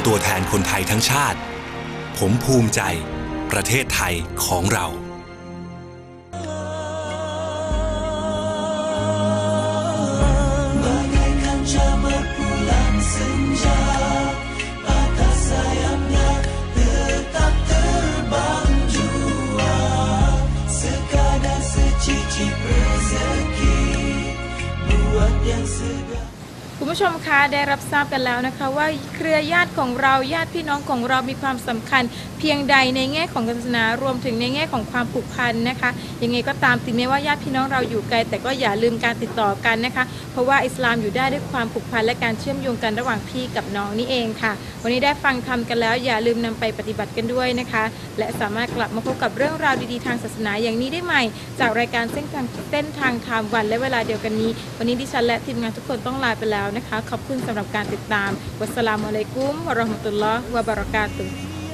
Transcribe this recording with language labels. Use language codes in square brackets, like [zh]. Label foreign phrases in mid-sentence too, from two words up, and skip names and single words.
[th] ตัวแทนคนไทยทั้งชาติ ผมภูมิใจประเทศไทยของเรา [ms] Bagaikan camar bulan senja, patah sayapnya tetap terbang jua, sekadar secicip rezeki buat yang segar. [th] คุณผู้ชมคะได้รับทราบกันแล้วนะคะว่าเครือญาติของเราญาติพี่น้องของเรามีความสำคัญเพียงใดในแง่ของ ศาสนารวมถึงในแง่ของความผูกพันนะคะยังไงก็ตามถึงแม้ว่าญาติพี่น้องเราอยู่ไกลแต่ก็อย่าลืมการติดต่อกันนะคะเพราะว่าอิสลามอยู่ได้ด้วยความผูกพันและการเชื่อมโยงกันระหว่างพี่กับน้องนี่เองค่ะวันนี้ได้ฟังธรรมกันแล้วอย่าลืมนำไปปฏิบัติกันด้วยนะคะและสามารถกลับมาพบกับเรื่องราวดีๆทางศาสนาอย่างนี้ได้ใหม่จากรายการเส้นทางธรรมวันและเวลาเดียวกันนี้วันนี้ดิฉันและทีมงานทุกคนต้องลาไปแล้วนะคะขอบคุณสำหรับการติดตาม [ar] والسلام عليكم ورحمة الله وبركاته